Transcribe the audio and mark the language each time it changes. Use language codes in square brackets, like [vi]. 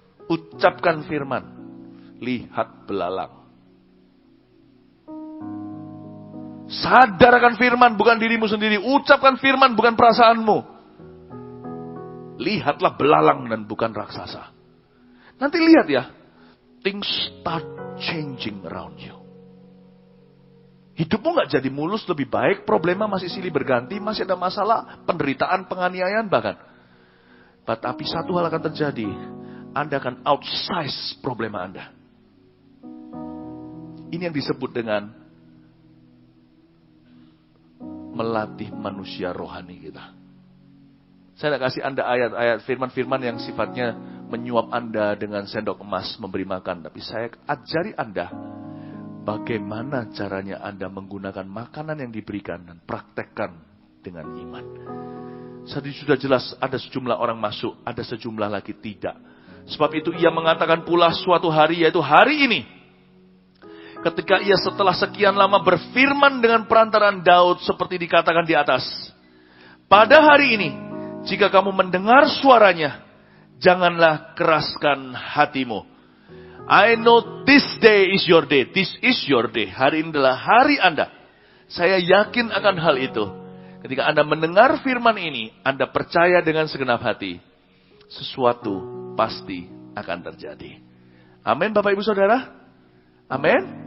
[id] Ucapkan firman. Lihat belalang. Sadar akan firman, bukan dirimu sendiri. Ucapkan firman, bukan perasaanmu. Lihatlah belalang dan bukan raksasa. Nanti lihat ya. [en] Things start changing around you. [id] Hidupmu gak jadi mulus, lebih baik. Problema masih silih berganti. Masih ada masalah, penderitaan, penganiayaan bahkan. Tapi satu hal akan terjadi. Anda akan outsize problema Anda. Ini yang disebut dengan melatih manusia rohani kita. Saya nak kasih Anda ayat-ayat firman-firman yang sifatnya menyuap Anda dengan sendok emas memberi makan. Tapi saya ajari Anda bagaimana caranya Anda menggunakan makanan yang diberikan dan praktekkan dengan iman. Jadi sudah jelas ada sejumlah orang masuk, ada sejumlah lagi tidak. Sebab itu ia mengatakan pula suatu hari, yaitu hari ini. Ketika ia setelah sekian lama berfirman dengan perantaraan Daud seperti dikatakan di atas. Pada hari ini, jika kamu mendengar suaranya, janganlah keraskan hatimu. [en] I know this day is your day. This is your day. [id] Hari ini adalah hari Anda. Saya yakin akan hal itu. Ketika Anda mendengar firman ini, Anda percaya dengan segenap hati. Sesuatu pasti akan terjadi. Amin Bapak Ibu Saudara. Amin.